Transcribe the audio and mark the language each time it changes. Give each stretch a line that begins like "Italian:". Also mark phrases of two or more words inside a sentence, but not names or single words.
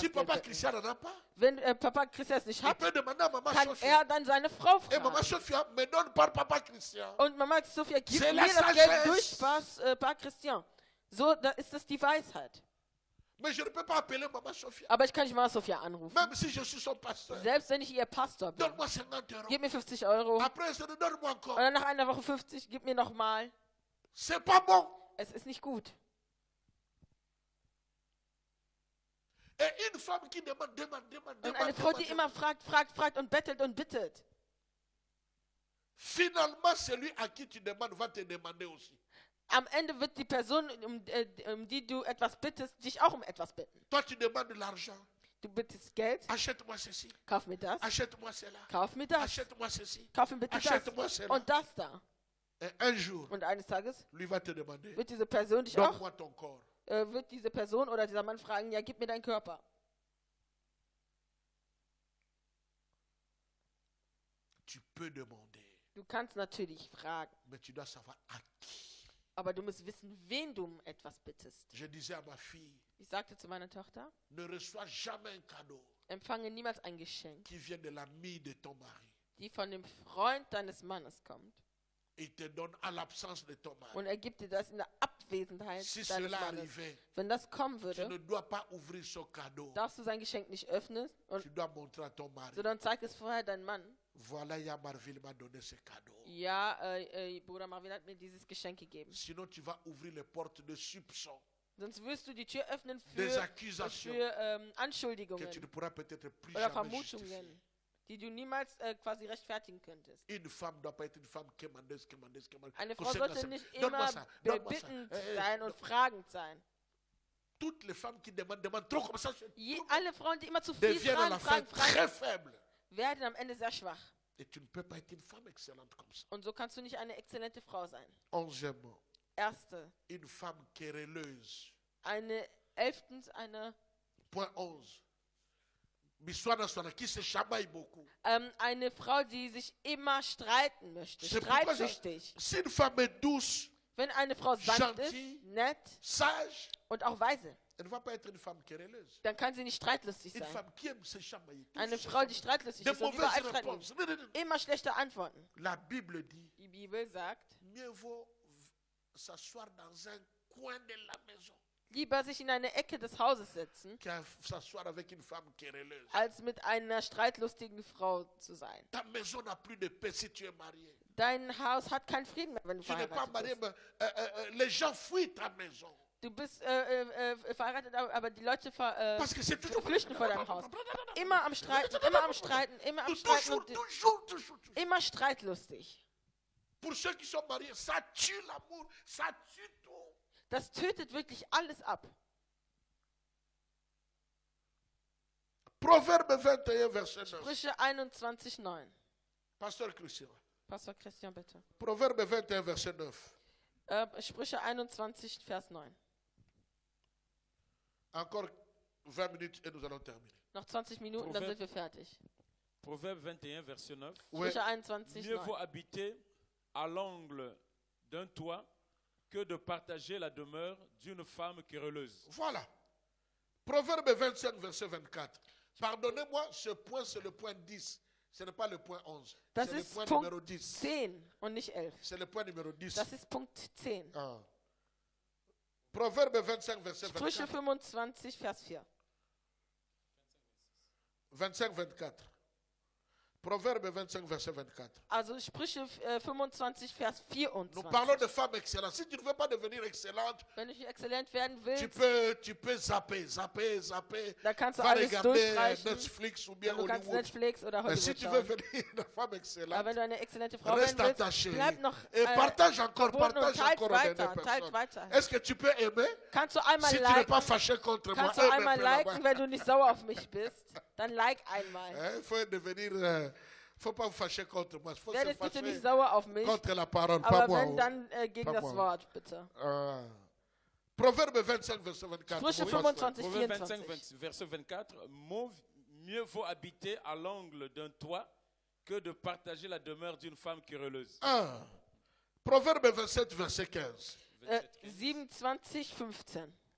French: Si
German: Geld Papa bitten.
French: Christian n'en a pas,
German: Wenn Papa Christian es nicht
French: il
German: hat,
French: peut demander à Maman
German: kann Sophia. er dann seine Frau
French: Et Maman
German: fragen.
French: Sophia me donne par Papa Christian.
German: Und Mama Sophia gibt
French: C'est
German: mir
French: la
German: das
French: sagesse.
German: Geld durch Papa Christian. So, da ist das die Weisheit.
French: Mais je ne peux pas appeler Maman Sophia.
German: Aber ich kann nicht Mama Sophia anrufen.
French: Même si je suis son pasteur.
German: Selbst wenn ich ihr Pastor bin.
French: Donne-moi 50 euros.
German: Gib mir 50 Euro.
French: Après, je te donne-moi encore.
German: Und dann nach einer Woche 50, gib mir nochmal.
French: C'est pas bon.
German: Es ist nicht gut.
French: Et une femme qui demande, demande, demande,
German: Und eine
French: demande,
German: Frau, die
French: demande,
German: immer fragt und bettelt und bittet.
French: finalement, celui à qui tu demandes va te demander aussi.
German: Am Ende wird die Person, um die du etwas bittest, dich auch um etwas bitten.
French: Toi, tu demandes de l'argent.
German: Du bittest Geld,
French: Achète-moi ceci.
German: kauf mir das,
French: Achète-moi cela.
German: kauf mir das,
French: Achète-moi ceci.
German: kauf mir bitte das
French: Achète-moi cela.
German: und das da.
French: Et un jour,
German: Und eines Tages
French: lui va te demander,
German: wird diese Person dich auch,
French: donne-moi ton corps.
German: wird diese Person oder dieser Mann fragen, ja, gib mir deinen Körper.
French: Tu peux demander,
German: Du kannst natürlich fragen,
French: mais tu dois savoir à qui.
German: aber du musst wissen, wen du um etwas bittest.
French: Je disais à ma fille,
German: Ich sagte zu meiner Tochter,
French: ne reçois jamais un cadeau
German: empfange niemals ein Geschenk,
French: qui vient de l'ami de ton mari.
German: die von dem Freund deines Mannes kommt.
French: Il te donne à l'absence de ton mari.
German: Und er gibt dir das in der Abwesenheit
French: Si
German: deines
French: cela
German: Mannes.
French: arrivait,
German: Wenn das kommen
French: tu
German: würde,
French: ne dois pas ouvrir ce cadeau.
German: darfst du sein Geschenk nicht öffnen,
French: Tu dois montrer à ton mari.
German: sondern zeig es vorher deinem Mann.
French: Voilà, Yamarville m'a donné ce cadeau.
German: Ja, Bruder Marvin hat mir dieses Geschenk gegeben.
French: Sinon, tu vas ouvrir les portes de soupçon,
German: Sonst wirst du die Tür öffnen
French: des
German: für
French: accusations que
German: Anschuldigungen
French: tu ne pourras peut-être plus
German: oder
French: jamais justifier.
German: Vermutungen, die du niemals quasi rechtfertigen könntest.
French: Une femme ne doit pas être une femme quémandeuse.
German: Eine Frau sollte nicht immer
French: Donne-moi ça.
German: bittend sein und fragend sein.
French: Toutes les femmes qui demandent trop comme ça,
German: Alle Frauen, die immer zu viel
French: deviennent à la fin
German: fragen,
French: très faibles.
German: werden am Ende sehr schwach.
French: Et tu ne peux pas être une femme excellente comme ça.
German: Und so kannst du nicht eine exzellente Frau sein.
French: 11e,
German: Erste,
French: une femme querelleuse.
German: elftens, eine
French: Point 11. Biswana Swana, qui se chamaille beaucoup.
German: eine Frau, die sich immer streiten möchte,
French: C'est pourquoi
German: streitsüchtig.
French: si une femme est douce,
German: Wenn eine Frau sanft
French: Gentil.
German: ist, nett
French: sage,
German: und auch weise,
French: elle ne va pas être une femme querelleuse.
German: dann kann sie nicht streitlustig
French: Une
German: sein.
French: femme qui aime se chamailler.
German: Eine Frau, die streitlustig
French: De
German: ist und
French: mauvaises
German: überall streiten
French: réponses.
German: will. Immer schlechte Antworten.
French: La Bible dit,
German: Die Bibel sagt,
French: mieux vaut s'asseoir dans un coin de la maison
German: lieber sich in eine Ecke des Hauses setzen,
French: qu'à s'asseoir avec une femme querelleuse.
German: als mit einer streitlustigen Frau zu sein.
French: Ta maison n'a plus de paix si tu es marié.
German: Dein Haus hat keinen Frieden mehr, wenn du
French: Tu n'es pas
German: verheiratet
French: marié,
German: bist.
French: mais les gens fuient ta maison.
German: Du bist verheiratet, aber die Leute
French: Parce que c'est toujours...
German: flüchten vor deinem Haus. Immer am Streiten, immer am Streiten, immer am Streiten und
French: Toujours.
German: immer streitlustig.
French: Pour ceux qui sont mariés, ça tue l'amour, ça tue tout.
German: Das tötet wirklich alles ab.
French: Proverbe 21, verset 9.
German: Sprüche 21,9.
French: Pasteur Christian.
German: Pastor Christian, bitte.
French: Proverbe 21, verset 9.
German: Sprüche 21, Vers 9.
French: Encore 20 minutes et nous allons terminer.
German: Noch 20 Minuten, dann sind wir fertig.
French: Proverbe 21, verset 9. Oui.
German: Sprüche 21,
French: Mieux vaut
German: 9.
French: habiter à l'angle d'un toit que de partager la demeure d'une femme querelleuse. Voilà. Proverbe 25, verset 24. Pardonnez-moi, ce point, c'est le point 10. Ce n'est pas le point 11.
German: Das
French: C'est le
German: ist
French: point
German: Punkt
French: numéro 10.
German: 10 und nicht 11.
French: C'est le point numéro 10.
German: Das ist Punkt 10.
French: Ah. Proverbe 25, verset
German: Sprüche
French: 24.
German: 25, Vers 4.
French: 25, 24. Proverbe 25, verset 24.
German: Also Sprüche 25, Vers
French: Nous parlons
German: 24.
French: de femmes excellentes. Si tu ne veux pas devenir excellente,
German: Wenn du hier exzellent werden
French: tu
German: willst,
French: peux zapper.
German: da kannst du
French: Va
German: alles
French: regarder
German: durchstreichen.
French: Netflix ou bien
German: Du kannst
French: Hollywood.
German: Netflix oder
French: Mais si
German: Hollywood
French: tu veux
German: schauen.
French: devenir une femme
German: Aber
French: excellente,
German: wenn du eine exzellente Frau
French: reste
German: werden willst,
French: attaché.
German: bleib noch
French: Et partage encore,
German: verbunden und
French: partage
German: teilt
French: encore aux dernières
German: weiter, teilt
French: personnes.
German: weiter.
French: Est-ce que tu peux aimer?
German: Kannst du einmal
French: Si tu n'es pas
German: liken,
French: fâché contre moi,
German: kannst du
French: aime un
German: einmal
French: peu
German: liken,
French: là-bas.
German: wenn du nicht sauer auf mich bist, dann like einmal.
French: Il faut devenir... faut pas vous fâcher contre moi. Il faut se
German: Werdet bitte nicht
French: fâcher
German: sauer auf mich,
French: contre la parole, pas
German: aber
French: moi.
German: wenn, dann gegen
French: Pas
German: das
French: moi.
German: Wort, bitte.
French: Proverbe 25, verset 24.
German: Sprüche
French: Pour
German: 25,
French: Proverbe
German: 24.
French: 25, verset 24. Mieux vaut habiter à l'angle d'un toit que de partager la demeure d'une femme querelleuse. Proverbe 27, verset 15.
German: 27, 15.